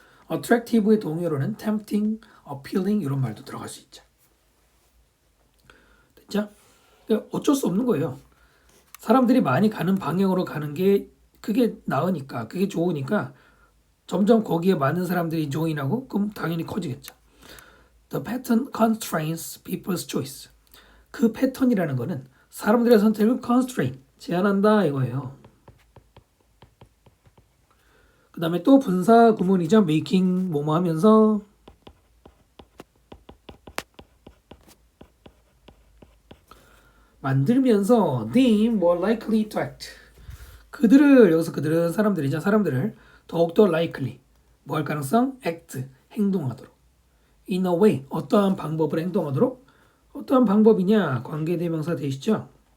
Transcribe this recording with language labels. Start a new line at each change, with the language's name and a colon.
Korean: attractive의 동의어로는 tempting, appealing 이런 말도 들어갈 수 있죠. 됐죠? 그러니까 어쩔 수 없는 거예요. 사람들이 많이 가는 방향으로 가는 게 그게 나으니까 그게 좋으니까 점점 거기에 많은 사람들이 join하고 그럼 당연히 커지겠죠.
English: The pattern constrains people's choice.
Korean: 그 패턴이라는 거는 사람들의 선택을 constrain, 제한한다 이거예요. 그 다음에 또 분사 구문이죠.
English: making
Korean: 뭐뭐 하면서 만들면서
English: them more likely to act.
Korean: 그들을 여기서 그들은 사람들이죠. 사람들을 더욱더 likely 뭐 할 가능성? act 행동하도록
English: in a way
Korean: 어떠한 방법을 행동하도록 어떠한 방법이냐 관계대명사 되시죠.